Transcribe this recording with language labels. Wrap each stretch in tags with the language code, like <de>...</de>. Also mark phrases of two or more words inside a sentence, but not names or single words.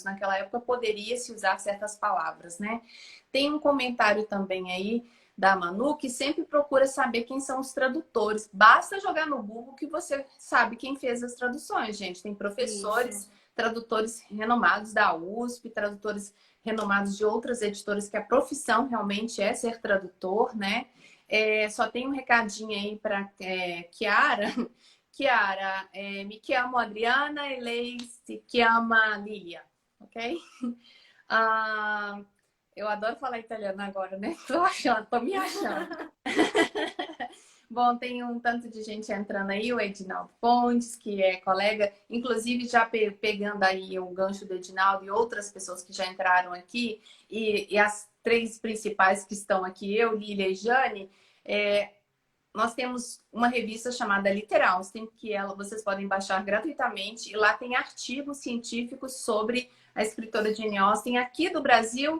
<pt>Naquela época poderia se usar certas palavras, né? Tem um comentário também aí da Manu, que sempre procura saber quem são os tradutores. Basta jogar no Google que você sabe quem fez as traduções, gente. Tem Isso. professores, tradutores renomados da USP, tradutores renomados de outras editoras, que a profissão realmente é ser tradutor, né? Só tem um recadinho aí para Chiara.</pt> <it>Chiara, me chiamo Adriana e lei se chiama Lilia,</it> <pt>ok? Ah, eu adoro falar italiano agora, né? Tô me achando. Bom, tem um tanto de gente entrando aí, o Edinaldo Pontes, que é colega, inclusive já pegando aí o gancho do Edinaldo e outras pessoas que já entraram aqui, e as três principais que estão aqui, eu, Lília e Jane, nós temos uma revista chamada Literalstem, que vocês podem baixar gratuitamente, e lá tem artigos científicos sobre a escritora Jane Austen aqui do Brasil.</pt>